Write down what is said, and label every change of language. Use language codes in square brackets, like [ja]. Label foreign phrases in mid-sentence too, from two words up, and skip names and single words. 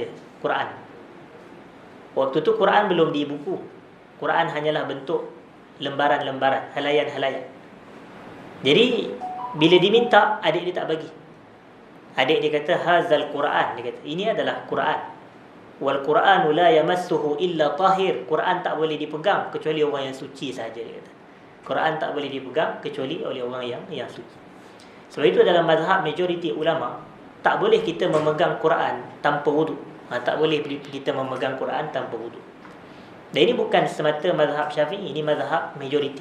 [ms] Quran. Waktu tu Quran belum di buku. Quran hanyalah bentuk lembaran-lembaran, halayan-halayan. Jadi bila diminta, adik dia tak bagi. Adik dia kata, [ar] hazal Quran. [ms] Dia kata, ini adalah Quran. [ar] Wal Quranu la yamassuhu illa tahir. [ms] Quran tak boleh dipegang kecuali orang yang suci sahaja, dia kata. Quran tak boleh dipegang kecuali oleh orang yang suci. Sebab itu dalam mazhab majoriti ulama, tak boleh kita memegang Quran tanpa wudu. Tak boleh kita memegang Quran tanpa wudu. Dan ini bukan semata mazhab Syafi'i, ini mazhab majoriti.